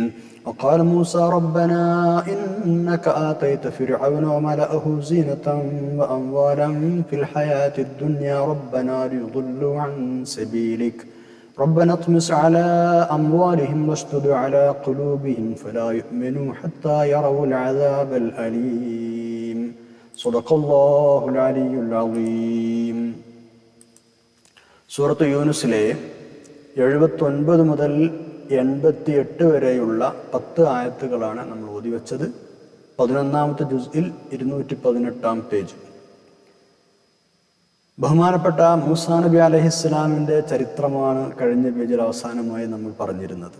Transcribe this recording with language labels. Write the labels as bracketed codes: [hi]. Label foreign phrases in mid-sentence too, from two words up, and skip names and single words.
[ar] وقال موسى ربنا إنك آتيت فرعون وملأه زينة وأموالا في الحياة الدنيا ربنا ليضلوا عن سبيلك ربنا اطمس على أموالهم واشدد على قلوبهم فلا يؤمنوا حتى يروا العذاب الأليم. صدق الله العلي العظيم. [ml] സൂറത്ത് യൂനുസിലെ 79 മുതൽ 88 വരെയുള്ള 10 ആയത്തുകളാണ് നമ്മൾ ഓതിവെച്ചത്. 11ാമത്തെ ജുസ്ഇൽ 218 പേജ്. ബഹുമാനപ്പെട്ട മൂസാ നബി അലൈഹിസ്സലാമിൻ്റെ ചരിത്രമാണ് കഴിഞ്ഞ പേജിൽ അവസാനമായി നമ്മൾ പറഞ്ഞിരുന്നത്.